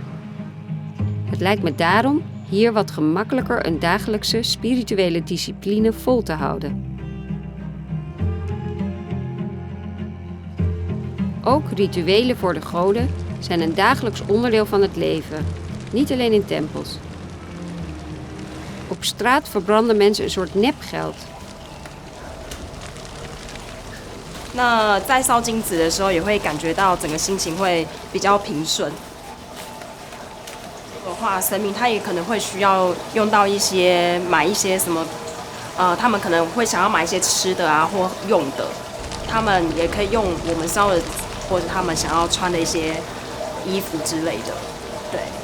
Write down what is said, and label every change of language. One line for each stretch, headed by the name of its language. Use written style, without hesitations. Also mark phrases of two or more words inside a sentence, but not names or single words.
Dutch: Het lijkt me daarom hier wat gemakkelijker een dagelijkse spirituele discipline vol te houden. Ook rituelen voor de goden zijn een dagelijks onderdeel van het leven, niet alleen in tempels. Op straat verbranden mensen een soort nepgeld.
Chinese: 那在烧金纸的时候，也会感觉到整个心情会比较平顺。的话，神明他也可能会需要用到买一些什么，他们可能会想要买一些吃的啊或用的，他们也可以用我们烧的，或者他们想要穿的一些衣服之类的，对。